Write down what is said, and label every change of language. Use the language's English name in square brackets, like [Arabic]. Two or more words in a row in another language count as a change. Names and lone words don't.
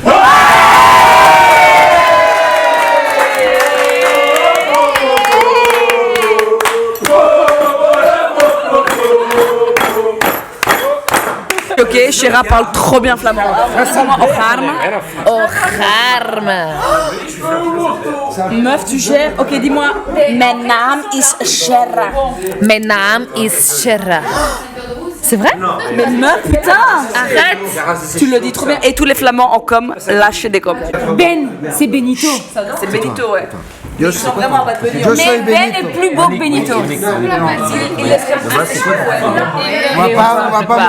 [French] Ok, Chéra parle trop bien flamand. Meuf, tu gères. Ok, dis-moi. [Dutch] Mijn naam is Shera. Mijn naam is Shera. [French] C'est vrai? Mais meuf, putain! Arrête! Tu le dis trop bien. Et tous les flamands en com, lâchez des coms. Ben, c'est Benito. C'est Benito, ouais. Ils sont vraiment à Bad Bunny. Mais Ben est plus beau que Benito. Il laisse On va pas